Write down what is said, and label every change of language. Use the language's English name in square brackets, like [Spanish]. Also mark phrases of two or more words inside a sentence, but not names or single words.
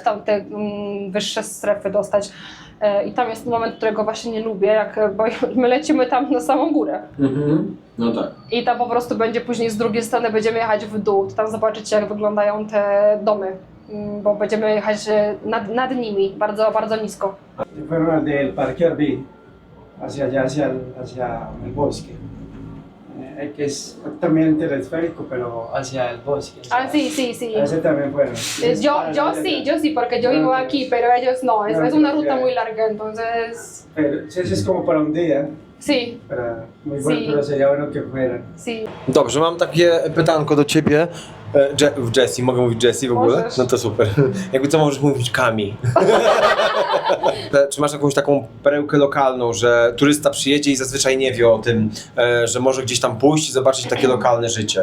[Polish] w tamte wyższe strefy dostać. I tam jest moment, którego właśnie nie lubię, bo my lecimy tam na samą górę. No tak. I tam po prostu będzie później z drugiej strony będziemy jechać w dół. To tam zobaczycie, jak wyglądają te domy, bo będziemy jechać nad nimi, bardzo, bardzo nisko. [Spanish] Fueron al del Parque Arví, hacia allá, hacia el bosque. Que es también el telesférico, pero hacia el bosque. Ah, sí. A ese también fueron. Yo sí, porque yo vivo aquí, pero ellos no. Es una ruta muy larga, entonces Pero ese es como para un día, sí, muy bueno, Sí. pero sería bueno que fueran. sí. [Polish] Dobrze, mam takie pytanko do ciebie. Jessie, mogę mówić Jessie w ogóle? Możesz. No to super. Jakby co możesz mówić Kami. Czy masz jakąś taką perełkę lokalną, że turysta przyjedzie i zazwyczaj nie wie o tym, że może gdzieś tam pójść i zobaczyć takie lokalne życie?